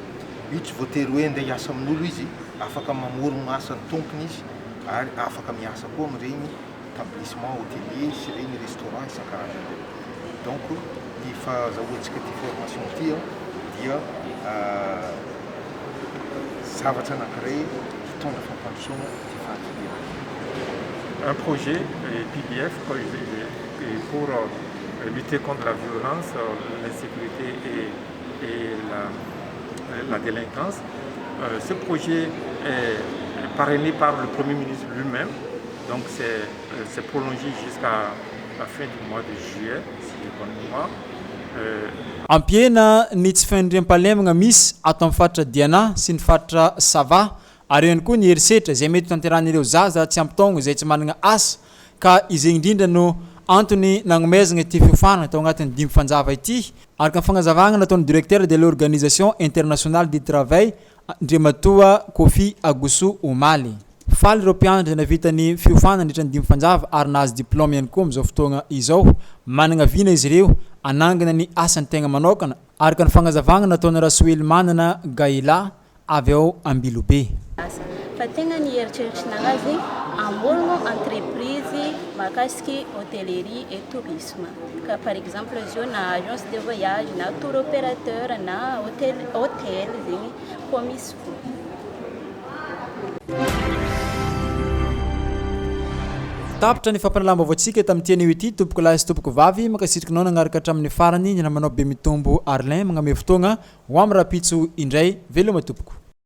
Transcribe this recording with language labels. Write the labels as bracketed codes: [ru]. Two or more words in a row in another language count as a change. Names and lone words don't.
[mg] Io tsy voatery hoe andeha hiasa amin'olo izy afaka mamorona asa ny tompony izy ary afaka miasa koa amin'ireny [fr] établissement hôtelier [mg] sy ireny restaurant isan-karazany. Donc ny fahazahoantsika ty formation ty dia zavatra anankiray hitondra fampandrosoana ty fahatsirana. [fr] Un projet PBF pour lutter contre la violence, l'insécurité et la délinquance. Ce projet est parrainé par le Premier ministre lui-même, donc c'est prolongé jusqu'à la fin du mois de juillet, si j'ai bonne mémoire. [mg] Ampiena ny tsy fahendrem-pahalemagna misy ato amin'ny faritra Diana sy ny faritra Sava ary ihany koa ny herisetra izay mety tanteran'ireo zaza tsy ampitaogno izay tsy manana asa ka izay indrindra no antony nagnomezana ity fiofanana tao agnatin'ny 5 fanjava ity araka ny fagnazavagna nataon'ny [fr] directeur de l'organisation internationale du travail [mg] Andriamatoa Kofi Agusu Omaly. Faly ireo mpianatra navita ny fiofanana nandritra ny 5 fanjava ary nahazo diplôme ihany koa amin'izao fotoagna izao manana vina izy ireo anangana ny asany tegna manokana araka ny fagnazavagna nataon'ny Rasoely Manana Gaila avy ao Ambilobe. Fa tegna ny eritreritrinanazy amorogno entreprise mahakasiky [fr] hôtellerie et tourisme. [mg] Ka [fr] par exemple [mg] zio na [fr] agence de voyage [mg] na [fr] tour opérateur [mg] na hôtel zegny koa misy fo. Tapitra ny fampanalambavatsika tamin'ity anio ity tompoko lahy sy tompoko vavy makasitrikinao nagnaraka hatramin'ny farany ny namanao be mitombo Arlin magname fotoagna ho amin'ny rapitso indray veloma tompoko.